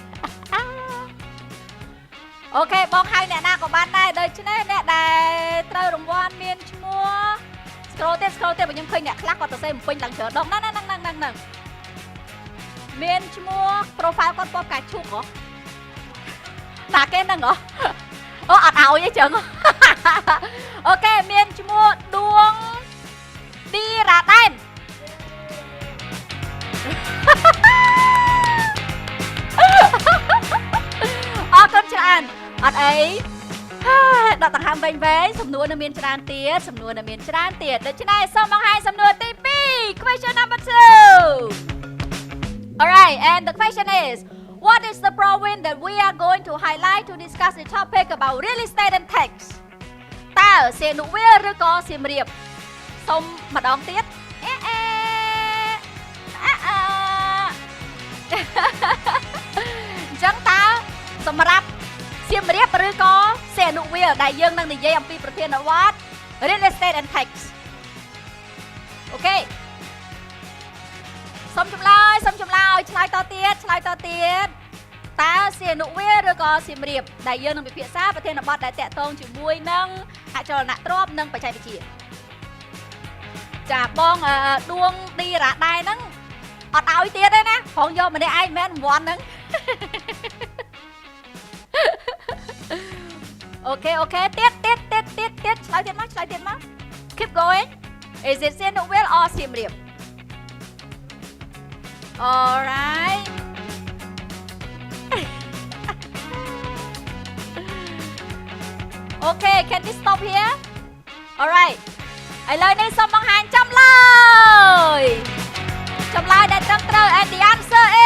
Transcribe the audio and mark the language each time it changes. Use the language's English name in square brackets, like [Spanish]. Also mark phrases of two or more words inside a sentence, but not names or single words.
[Khmer] អូខេបងហៅអ្នកណាក៏បានដែរដូច្នេះអ្នកដែលត្រូវរង្វាន់មានឈ្មោះ scroll ទៀតបើខ្ញុំឃើញអ្នកខ្លះគាត់ទៅសេបំពេញឡើងច្រើនដងហ្នឹងមានឈ្មោះ profile គាត់ពណ៌ផ្កាឈូកហ៎ណាគេហ្នឹងហ៎អូអត់ឲ្យទេចឹងអូខេមានឈ្មោះដួងឌីរ៉ាដែន អរគុណច្រើនអត់អីដកដង្ហើមវែងសំណួរនៅមានច្រើនទៀតដូច្នេះសូមបង្ហាញសំណួរទី2 [English] question number 2 Alright and the question is what is the province that we are going to highlight to discuss the topic about real estate and tax [Khmer] តើសៀនុវាលឬក៏សៀមរាបសូមម្ដងទៀតអ ញ្ចឹងតើសម្រាប់សៀមរាបឬក៏សៀនុវាលដែលយើងនឹងនិយាយអំពីប្រធានបទ [English] real estate and tax [Khmer] អូខេ សូមចម្លើយឆ្លើយតទៀតតើសៀនុវាលឬក៏សៀមរាបដែលយើងនឹងពិភាក្សាប្រធានបទដែលតាក់ទងជាមួយនឹងអចលនទ្រព្យនិងបច្ចេកវិទ្យា ចាបងដួងឌីរ៉ាដែរហ្នឹងអត់ឲ្យទៀតទេណាផងយកម្នាក់ឯងមិនមែនរង្វាន់ហ្នឹង អូខេទៀតឆ្លើយទៀតមក [English] keep going is it [Khmer] សៀនុវាល or សៀមរាប [English] alright okay can we stop here alright [Khmer] ឥឡូវនេះសូមបង្ហាញចម្លើយដែលត្រឹមត្រូវ [English] and the answer